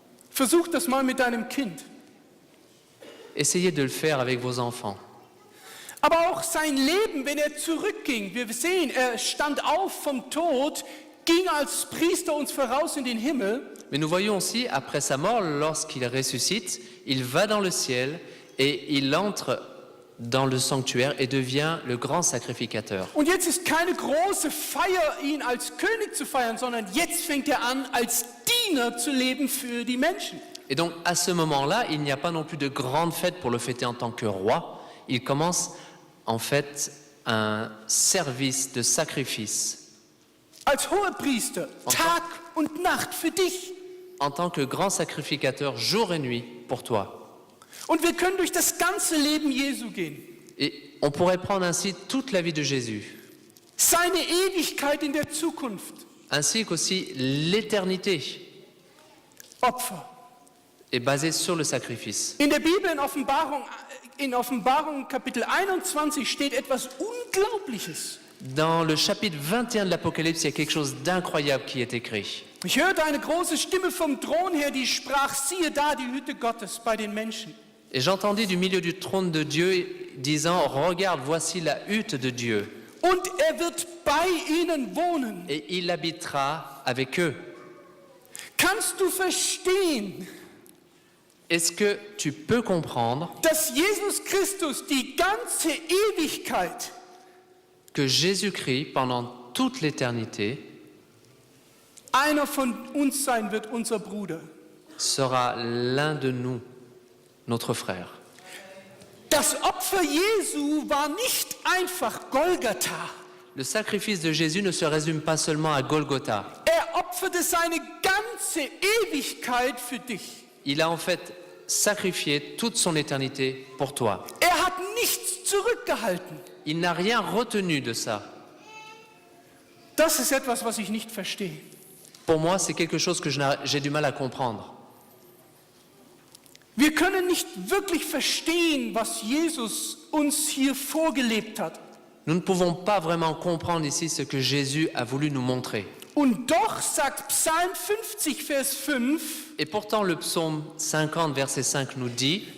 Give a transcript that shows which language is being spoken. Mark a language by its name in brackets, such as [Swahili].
[German] Versuch das mal mit deinem Kind. [French] Essayez de le faire avec vos enfants. [German] Aber auch sein Leben, wenn er zurückging, wir sehen, er stand auf vom Tod, ging als Priester uns voraus in den Himmel. [French] Mais nous voyons aussi, après sa mort, lorsqu'il ressuscite, il va dans le ciel et il entre dans le sanctuaire et devient le grand sacrificateur. [German] Und jetzt ist keine große Feier, ihn als König zu feiern, sondern jetzt fängt er an, als Diener zu leben für die Menschen. [French] Et donc, à ce moment-là, il n'y a pas non plus de grande fête pour le fêter en tant que roi. Il commence, en fait, un service de sacrifice [German] Als Hohepriester, Tag und Nacht für dich. [French] en tant que grand sacrificateur jour et nuit pour toi. [German] Und wir können durch das ganze Leben Jesu gehen. [French] Et on pourrait prendre ainsi toute la vie de Jésus, [German] Seine Ewigkeit in der Zukunft. [French] ainsi qu'aussi l'éternité [German] Opfer. [French] est basée sur le sacrifice. [German] In der Bibel in Offenbarung Kapitel 21 steht etwas Unglaubliches. [French] Dans le chapitre 21 de l'Apocalypse, il y a quelque chose d'incroyable qui est écrit. [German] Ich hörte eine große Stimme vom Thron her, die sprach, siehe da die Hütte Gottes bei den Menschen. [French] Et j'entendis du milieu du trône de Dieu disant, regarde, voici la hutte de Dieu, [German] Und er wird bei ihnen wohnen. [French] et il habitera avec eux. [German] Kannst du verstehen, [French] Est-ce que tu peux comprendre [German] dass Jesus Christus die ganze Ewigkeit [French] que Jésus-Christ, pendant toute l'éternité, [German] einer von uns sein wird, unser Bruder. [French] sera l'un de nous, notre frère. [German] Das Opfer Jesu war nicht einfach Golgatha. [French] Le sacrifice de Jésus ne se résume pas seulement à Golgotha. [German] Opferte seine ganze Ewigkeit für dich. [French] Il a en fait sacrifié toute son éternité pour toi. [German] Hat nichts zurückgehalten. [French] Il n'a rien retenu de ça. [German] Das ist etwas, was ich nicht verstehe. [French] Pour moi, c'est quelque chose que j'ai du mal à comprendre. [German] Wir können nicht wirklich verstehen, was Jesus uns hier vorgelebt hat. [French] Nous ne pouvons pas vraiment comprendre ici ce que Jésus a voulu nous montrer. [German] Und doch sagt Psalm 50, Vers 5, [French] Et pourtant, le psaume 50, verset 5 nous dit «